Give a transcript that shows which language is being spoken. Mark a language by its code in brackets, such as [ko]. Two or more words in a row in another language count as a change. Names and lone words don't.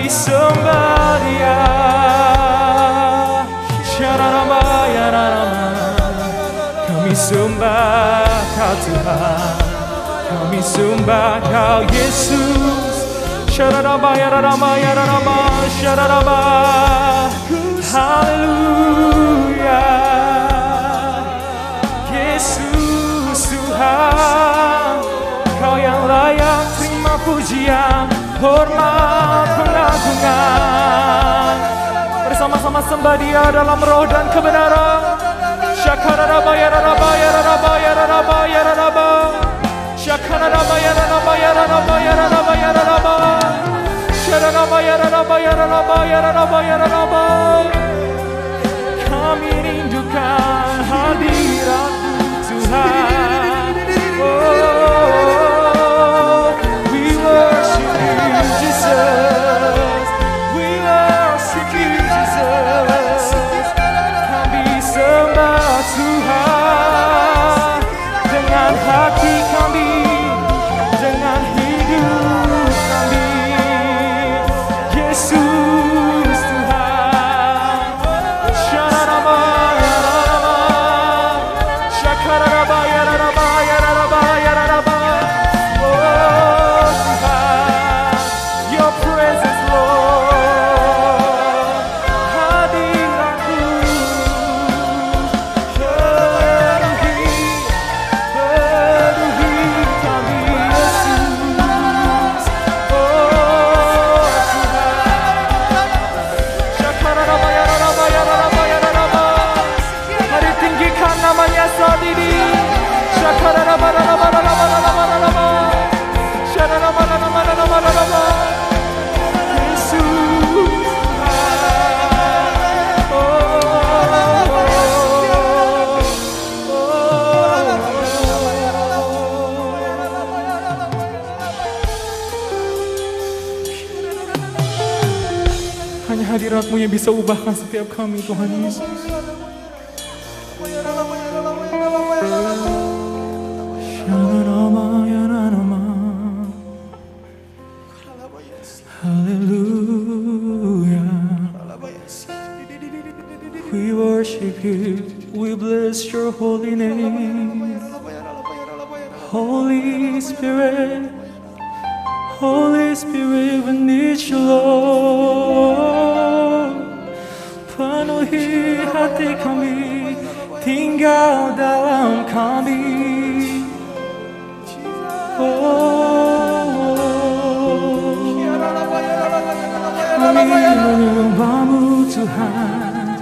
[id] sembah Dia. Syararama yararama, kami sembah Kau Tuhan, kami sembah Kau Yesus. Syararama yararama yararama syararama. Haleluya. Yesus Tuhan, Kau yang layak terima pujian, hormat, pengagungan. Bersama-sama sembah Dia dalam roh dan kebenaran. Syakararaba yararaba yararaba yararaba yararaba. Syakararaba yararaba yararaba yararaba yararaba. Syararaba yararaba yararaba yararaba yararaba. Kami rindukan hadirat-Mu Tuhan. [en] Oh, we worship You Jesus, we worship You Jesus. [id] Kami sembah Tuhan dengan hati kami, dengan hidup kami. Yesus Tuhan. Syararaba yararaba, syakararaba yararaba yararaba yararaba. Oh Tuhan, [en] Your presence Lord, [id] hadirat-Mu penuhi kami Yesus. Oh Syakararaba yararaba yararaba yararaba. Mari tinggikan namanya saat ini. Syakararaba yararaba yararaba yararaba. Syararaba yararaba yararaba yararaba. Yesus Tuhan. Hanya hadirat-Mu yang bisa ubahkan setiap kami, Tuhan Yesus. Shalom, hallelujah. [en] We worship You, we bless Your holy name. Holy Spirit, Holy Spirit, we need You, Lord. [id] Penuhi hati kami, tinggal dalam kami. Kami menyembah-Mu Tuhan.